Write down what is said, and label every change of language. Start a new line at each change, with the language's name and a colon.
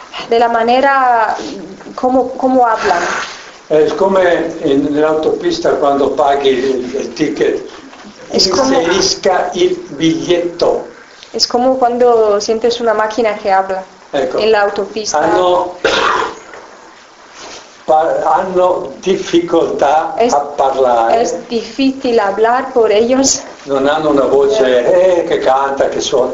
Spanish: De la manera como hablan. Es como en la autopista cuando pagas el ticket.
Italian: Inserisca
Spanish: el billete. Es como cuando sientes una máquina que habla,
Italian: ecco,
Spanish: en la autopista.
Italian: Hanno difficoltà a parlare.
Spanish: Es difícil hablar por ellos.
Italian: Non hanno una voce che canta, che suona.